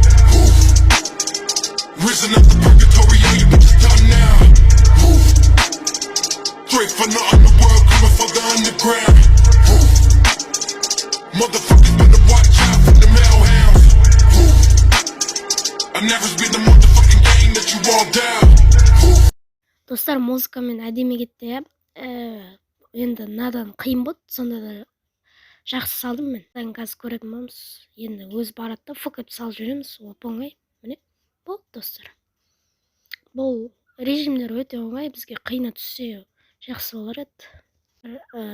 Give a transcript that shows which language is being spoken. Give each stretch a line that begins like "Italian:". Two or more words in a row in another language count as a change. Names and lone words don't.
English: Risen up the purgatory, all you bitches done now. Straight from the underworld, coming from the underground. Motherfuckers better watch out for the mailhounds. I never been the motherfucking game that you all down.
Kazakh: Достар, музыкамен әдемі кетті. Енді надан қиын болды, сонда да жақсы салдым мен. Қазір көретін боламыз. Енді өз барады да фокап салып жүреміз. Оңай. Міне, болды достар. Бұл режимдер өте оңай, бізге қиына түссе жақсы болар еді.